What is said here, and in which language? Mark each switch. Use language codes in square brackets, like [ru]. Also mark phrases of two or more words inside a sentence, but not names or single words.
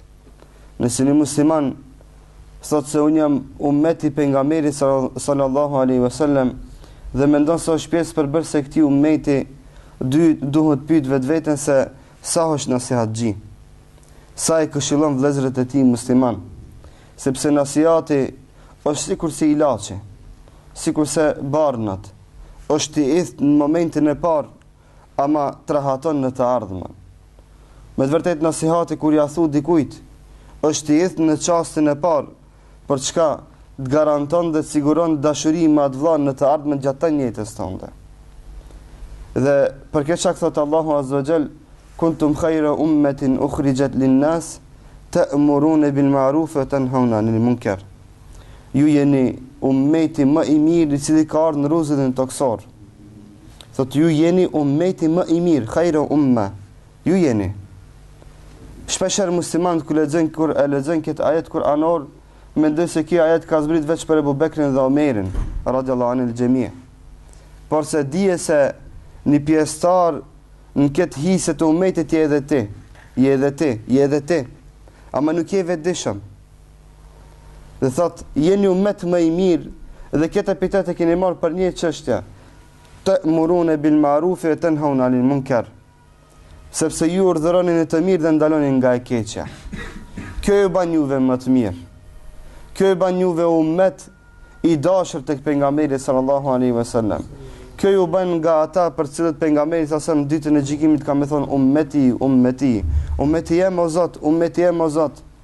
[sq] Nëse një musliman thot se unë jam ummeti pejgamberit [ar] صلى الله عليه وسلم [sq] dhe mendon se është pjesë përbërëse e këtij ummeti, duhet pyet vetveten se sa është nasihatxhi, sa e këshillon vëllezërit e tij musliman, sepse nasihati është sikur si ilaçi, sikur se barnat, është i idh në momentin e parë, ama trahaton në të ardhmen. Me të vërtet nasihati kur ja thu dikujt, është i idh në çastin e parë, për çka të garanton dhe të siguron dashuri me atë vëlla në të ardhmen gjatë të jetës tënde. Dhe për këtë çka thot Allahu [ar] عز وجل, كنتم خير أمة أخرجت للناس تأمرون بالمعروف وتنهون عن المنكر. [sq] Ju jeni ummeti më i mirë i cili ka ardhur në rrugën toksor. Thot ju jeni ummeti më i mirë, [ar] خير أمة. [sq] Ju jeni. Shpeshherë muslimanët kur e lexojnë këtë ajet kuranor, mendoj se kjo ajet ka zbrit veç për Ebu Bekrin dhe Omerin, [ar] رضي الله عن الجميع. [sq] Por se dije se një pjesëtar në këtë hisë të ummetit je edhe ti, ama nuk je vetëdijshëm. Dhe thot, jeni ummet më i mirë, dhe këtë epitet e keni marrë për një çështje, [ar] تأمرون بالمعروف وتنهون عن المنكر. [sq] Sepse ju urdhëroni në të mirë dhe ndaloni nga e keqja. Kjo ju ban juve më të mirë. Kjo ju ban juve ummet i dashur tek pejgamberi [ar] صلى الله عليه وسلم. [sq] Kjo ju ban nga ata për cilët pejgamberi sa në ditën e gjykimit ka më thonë ummeti jem o Zot, ummeti jem o Zot.